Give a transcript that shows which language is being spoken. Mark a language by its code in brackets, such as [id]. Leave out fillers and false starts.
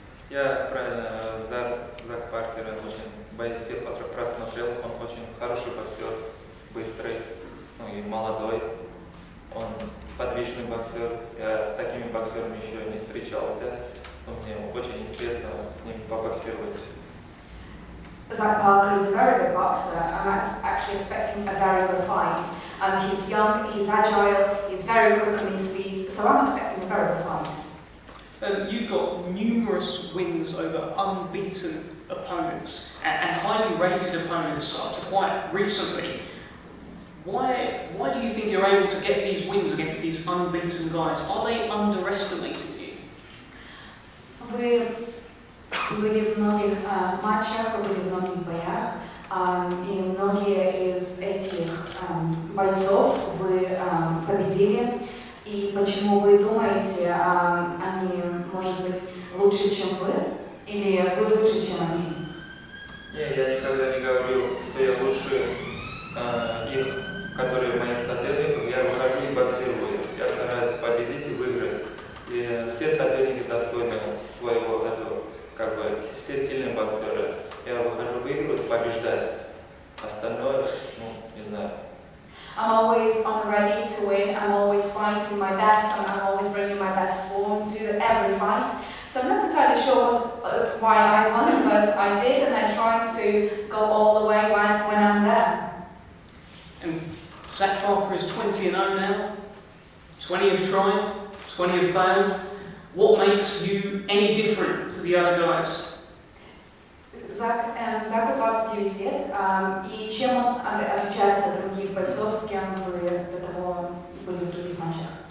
[ru] Я правильно, Зак Паркера все просмотрел, он очень хороший боксер, быстрый, и молодой, он подвижный боксер, я с такими боксерами еще не встречался, но мне очень интересно с ним побоксировать. [en] Zach Parker is a very good boxer. I'm actually expecting a very good fight. He's young, he's agile, he's very quick on his feet, so I'm expecting a very good fight. You've got numerous wins over unbeaten opponents and highly rated opponents up to quite recently. Why do you think you're able to get these wins against these unbeaten guys? Are they underestimating you? [ru] Вы были в многих матчах, вы были в многих боях, и многие из этих бойцов вы победили. И почему вы думаете, они, может быть, лучше, чем вы? Или вы лучше, чем они? Нет, я никогда не говорю, что я лучше их, которые моих соперников. Я выхожу и боксирую. Я стараюсь победить и выиграть. И все соперники достойны своего этого, все сильные боксеры. Я выхожу выигрывать, побеждать. Остальное, не знаю. [en] I'm always on the ready to win, I'm always fighting my best, and I'm always bringing my best form to every fight. So I'm not entirely sure why I won, but I did, and I tried to go all the way when I'm there. And Zach Parker is 20-0 now. 20 have tried, 20 have failed. What makes you any different to the other guys? [ru] Заку 29 лет, и чем он отличается от других бойцов, с кем вы до того были в других матчах?